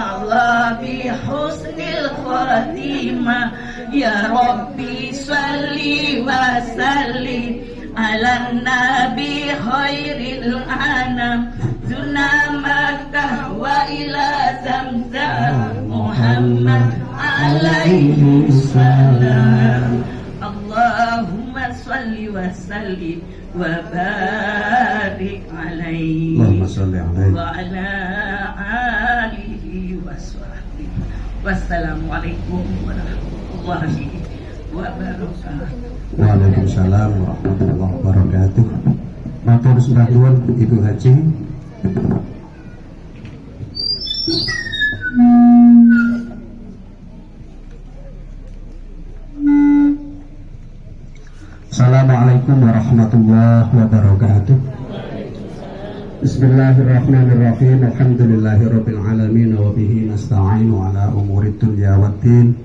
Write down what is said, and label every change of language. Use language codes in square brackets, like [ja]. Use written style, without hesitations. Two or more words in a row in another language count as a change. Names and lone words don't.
[ar] الله بحسن الخاتمة يا ربي صل وسلم على النبي خير الأنام زرنا مكة وإلى زمزم محمد عليه السلام اللهم صل وسلم وبارك عليه اللهم صل عليه وعلى آله وصحبه والسلام عليكم ورحمة الله wabarakatuh. وعليكم السلام ورحمة الله وبركاته. [jv] Matur sembah nuwun Ibu Haji. [ar] السلام عليكم ورحمة الله وبركاته. بسم الله الرحمن الرحيم الحمد لله رب العالمين وبه نستعين على أمور الدنيا والدين.